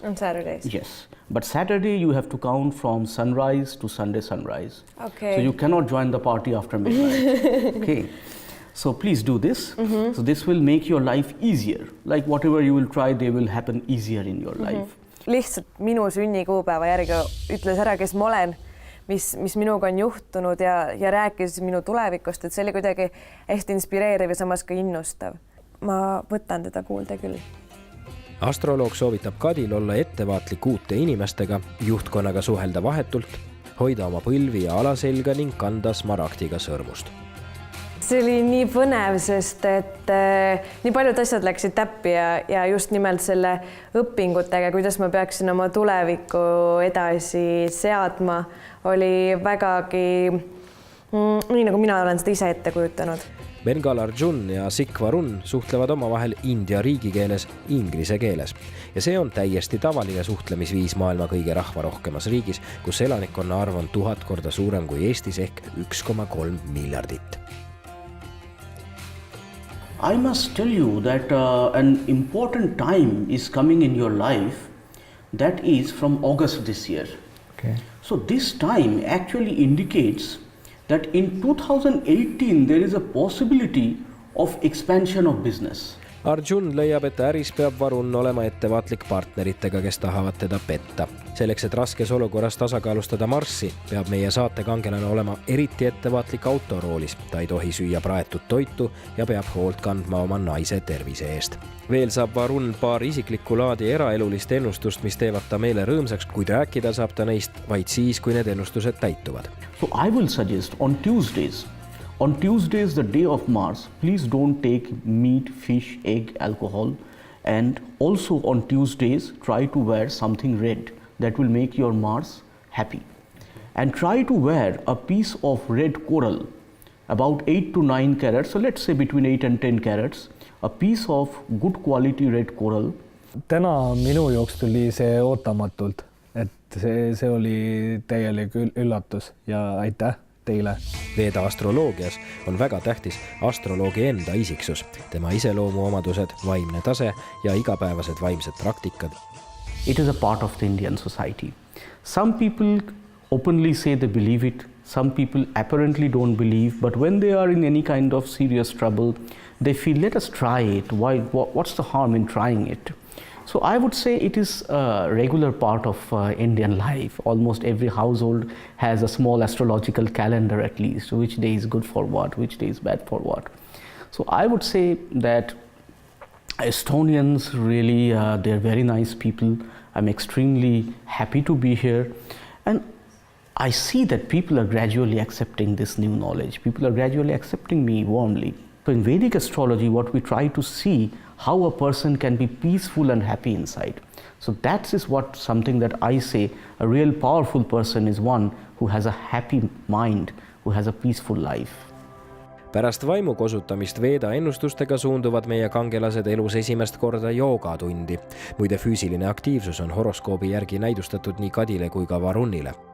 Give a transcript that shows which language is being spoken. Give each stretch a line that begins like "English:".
English: On Saturdays? Yes. But Saturday you have to count from sunrise to Sunday sunrise. Okay. So you cannot join the party after midnight. Okay. So please do this. So this will make your life easier. Like whatever you will try, they will happen easier in your life.
Estonian: Lihtsalt minu sünnikuupäeva järgi ütles ära, kes ma olen, mis minuga on juhtunud ja rääkis minu tulevikust, et see oli kuidagi hästi inspireeriv ja samas ka innustav. Ma võtan teda kuulda küll. Astroloog soovitab Kadil olla ettevaatlik uute inimestega, juhtkonnaga suhelda vahetult, hoida oma põlvi ja alaselga ning kanda smaragdiga sõrmust. See oli nii põnev, sest et nii paljud asjad läksid täppi ja just nimelt selle õpingutega, kuidas ma peaksin oma tulevikku edasi seadma, oli vägagi nii, nagu mina olen seda ise ette kujutanud. Bengal Arjun ja Sikh Varun suhtlevad omavahel India riigikeeles inglise keeles ja see on täiesti tavaline suhtlemisviis maailma kõige rahvarohkemas riigis, kus elanikkonna arv on 1000 korda suurem kui Eestis ehk 1,3 miljardit.
English: I must tell you that an important time is coming in your life, that is from August this year. Okay. So this time actually indicates that in 2018 there is a possibility of expansion of business.
Estonian: Arjun leiab, et äris peab Varun olema ettevaatlik partneritega, kes tahavad teda petta. Selleks, et raskes olukorras tasakaalustada Marssi, peab meie saatekangelane olema eriti ettevaatlik autoroolis. Ta ei tohi süüa praetud toitu ja peab hoolt kandma oma naise tervise eest. Veel saab Varun paar isiklikku laadi eraelulist ennustust, mis teevad ta meele rõõmsaks, kuid rääkida saab ta neist vaid siis, kui need ennustused täituvad.
English: So I will suggest on Tuesdays, the day of Mars, please don't take meat, fish, egg, alcohol. And also on Tuesdays, try to wear something red that will make your Mars happy. And try to wear a piece of red coral, about 8 to 9 carats, so let's say between 8 and 10 carats, a piece of good quality red coral.
Estonian: Täna minu jooks tuli see ootamatult, et see oli täielik üllatus ja aitäh teile. Veda astroloogias on väga tähtis astroloogi enda isiksus, tema iseloomuomadused, vaimne tase ja igapäevased vaimsed praktikad.
English: It is a part of the Indian society. Some people openly say they believe it, some people apparently don't believe, but when they are in any kind of serious trouble, they feel, let us try it. What's the harm in trying it? So I would say it is a regular part of Indian life. Almost every household has a small astrological calendar at least, which day is good for what, which day is bad for what. So I would say that Estonians really, they're very nice people. I'm extremely happy to be here. And I see that people are gradually accepting this new knowledge. People are gradually accepting me warmly. So in Vedic astrology, what we try to see how a person can be peaceful and happy inside. So that is what something that I say, a real powerful person is one who has a happy mind, who has a peaceful life.
Estonian: Pärast vaimu kosutamist Veda ennustustega suunduvad meie kangelased elus esimest korda joogatundi. Muide füüsiline aktiivsus on horoskoobi järgi näidustatud nii Kadile kui ka Varunile.